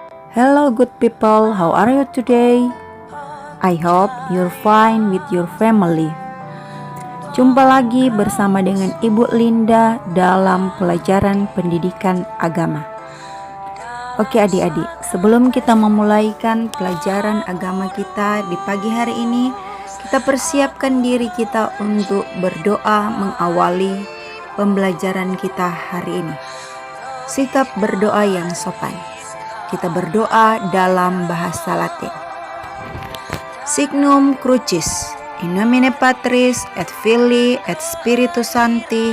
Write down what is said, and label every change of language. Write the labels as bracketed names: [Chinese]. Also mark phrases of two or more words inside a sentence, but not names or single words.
[English] Hello good people, how are you today? I hope you're fine with your family. [Indonesian] Jumpa lagi bersama dengan Ibu Linda dalam pelajaran pendidikan agama. Oke adik-adik, sebelum kita memulaikan pelajaran agama kita di pagi hari ini, kita persiapkan diri kita untuk berdoa mengawali pembelajaran kita hari ini. Sikap berdoa yang sopan. Kita berdoa dalam bahasa Latin. [Latin] Signum Crucis, in nomine Patris et Filii et Spiritus Sancti.